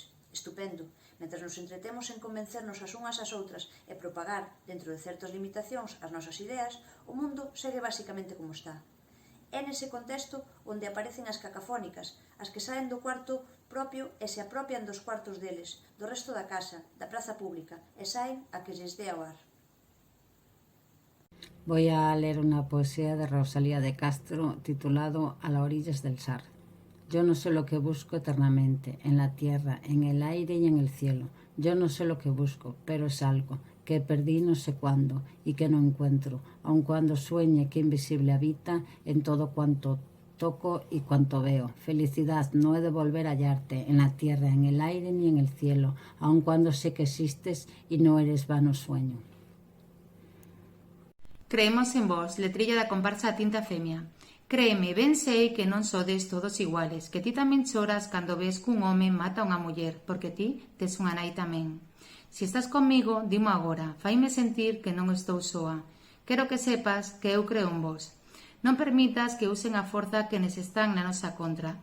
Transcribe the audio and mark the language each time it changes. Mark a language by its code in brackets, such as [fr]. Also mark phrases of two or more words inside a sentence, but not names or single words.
[gl] Estupendo, mentre nos entretemos en convencernos as unhas ás outras e propagar, dentro de certas limitacións, as nosas ideas, o mundo segue basicamente como está. É nese contexto onde aparecen as cacafónicas, as que saen do cuarto propio e se apropian dos cuartos deles, do resto da casa, da praza pública, e saen a que lles dé ao ar. [es] Voy a leer una poesía de Rosalía de Castro titulado A las orillas del Sar. Yo no sé lo que busco eternamente, en la tierra, en el aire y en el cielo. Yo no sé lo que busco, pero es algo que perdí no sé cuándo y que no encuentro, aun cuando sueñe que invisible habita en todo cuanto toco y cuanto veo. Felicidad, no he de volver a hallarte en la tierra, en el aire ni en el cielo, aun cuando sé que existes y no eres vano sueño. [gl] Creemos en vos, letrilla da comparsa Tinta Femia. Créeme, ben sei que non sodes todos iguales, que ti tamén choras cando ves que un home mata a unha muller, porque ti tes unha nai tamén. Se estás comigo, dimo agora, faime sentir que non estou soa. Quero que sepas que eu creo en vos. Non permitas que usen a forza que nes están na nosa contra.